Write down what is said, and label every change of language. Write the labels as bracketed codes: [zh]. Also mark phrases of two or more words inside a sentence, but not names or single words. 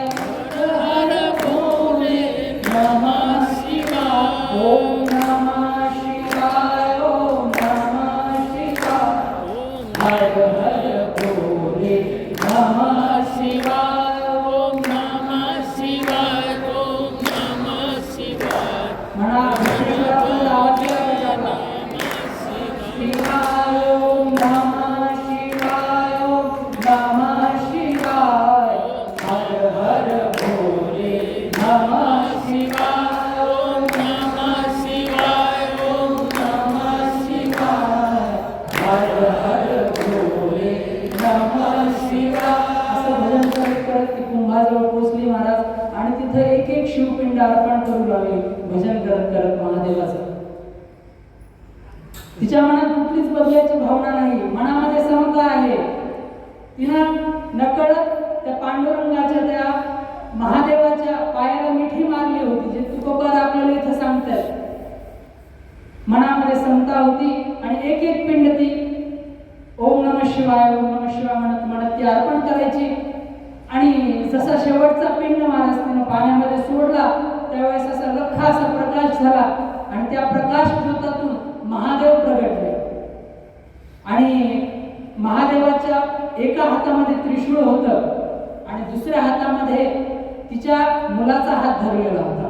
[sa] हर भोले नमः शिवाय, ओम नमः शिवाय, ओम नमः शिवाय, हर हर भोले नमः शिवाय, ओम नमः शिवाय, ओम नमः शिवाय, [mr] म्हणा विष्णुराचं आवाज केला [sa] शिवाय, ओम नमः शिवाय, ओम नमः शिवाय, हर हर भोले नमः शिवाय, ओम नमः शिवाय, ओम नमः शिवाय, हर हर भोले नमः शिवाय. [mr] असं भजन करत करत ती कुंभाजवळ पोहोचली महाराज. आणि तिथं एक एक शिवपिंड अर्पण करू लागली भजन करत करत महादेवाचं. तिच्या मनात कुठलीच बदलायची भावना नाही, मनामध्ये समता आहे. तिनं नकळत त्या पांडुरंगाच्या, त्या महादेवाच्या पायाला मिठी मारली होती, जे तुकोबार आपल्याला इथं सांगतात. मनामध्ये समता होती आणि एक एक पिंड ती [sa] ओम नमः शिवाय, ओम नमः शिवाय [mr] म्हणत म्हणत ती अर्पण करायची. आणि जसा शेवटचा पिंड महाराज तिनं पाण्यामध्ये सोडला, त्यावेळेस असा लख्खा असा प्रकाश झाला आणि त्या प्रकाश ज्योतातून महादेव प्रगटले. आणि महादेवाच्या एका हातामध्ये त्रिशूळ होतं आणि दुसऱ्या हातामध्ये तिच्या मुलाचा हात धरलेला होता.